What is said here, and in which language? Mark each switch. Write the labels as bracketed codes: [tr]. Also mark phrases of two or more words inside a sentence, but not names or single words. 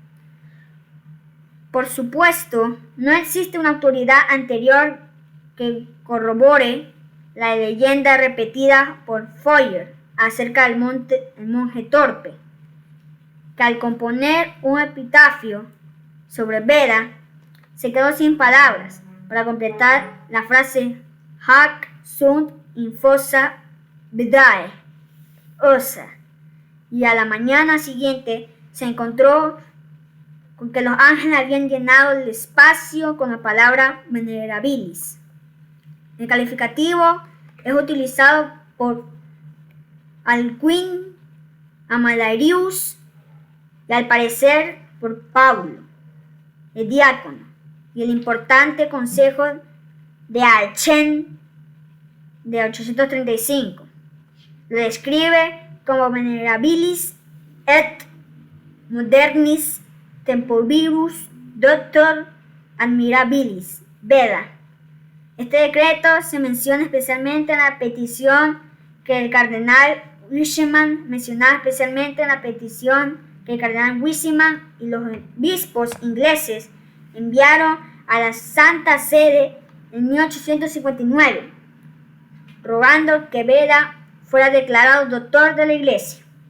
[es] Por supuesto, no existe una autoridad anterior que corrobore la leyenda repetida por Foyer acerca del monje torpe, que al componer un epitafio sobre Beda se quedó sin palabras para completar la frase [la] Hac sunt in fossa Bedae ossa, [es] y a la mañana siguiente se encontró con que los ángeles habían llenado el espacio con la palabra venerabilis. El calificativo es utilizado por Alcuin, Amalarius y al parecer por Paulo, el diácono, y el importante consejo de Aachen de 835. Lo describe como [la] venerabilis et modernis temporibus doctor admirabilis Beda. [es] Este decreto se menciona especialmente en la petición que el cardenal Wiseman mencionaba especialmente en la petición que el cardenal Wiseman y los obispos ingleses enviaron a la Santa Sede en 1859, rogando que Beda fuera declarado doctor de la Iglesia.